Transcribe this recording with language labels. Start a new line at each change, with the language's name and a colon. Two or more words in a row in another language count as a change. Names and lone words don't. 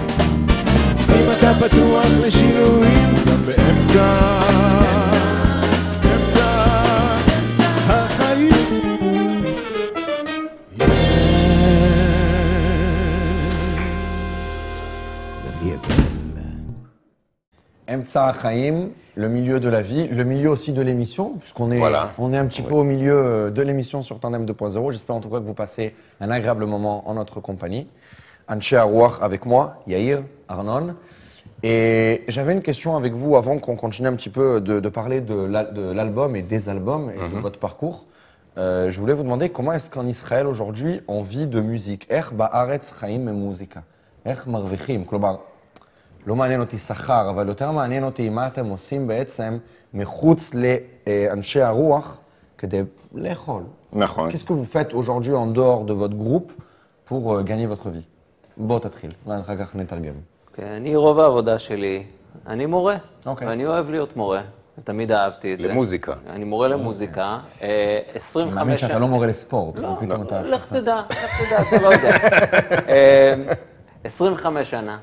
Hebrew: אם אתה פתוח לשינויים, גם באמצע החיים. אמצע החיים,
French: le milieu de la vie, le milieu aussi de l'émission, puisqu'on est, on est un petit peu au milieu de l'émission sur Tandem 2.0. J'espère en tout cas que vous passez un agréable moment en notre compagnie. Anshe Haruach avec moi, Yair, Arnon. Et j'avais une question avec vous avant qu'on continue un petit peu de parler de l'album et des albums et de votre parcours. je voulais vous demander comment est-ce qu'en Israël aujourd'hui on vit de musique.
Hebrew: איך בארץ חיים ממוזיקה? איך מרוויחים? כלומר, לא מעניין אותי שכר, אבל יותר מעניין אותי מה אתם עושים בעצם מחוץ לאנשי הרוח כדי לאכול. נכון.
French: Qu'est-ce que vous faites aujourd'hui en dehors de votre groupe pour gagner votre vie?
Hebrew: בוא תתחיל, ואחר כך נתרגם. אני רוב העבודה שלי, אני מורה, אוקיי. ואני אוהב להיות מורה. ותמיד אהבתי את זה. למוזיקה. אני מורה למוזיקה. 25 אני מאמין שאתה לא מורה לספורט. לא, ופתאום אתה... לך תדע, אתה לא יודע. 25 שנה.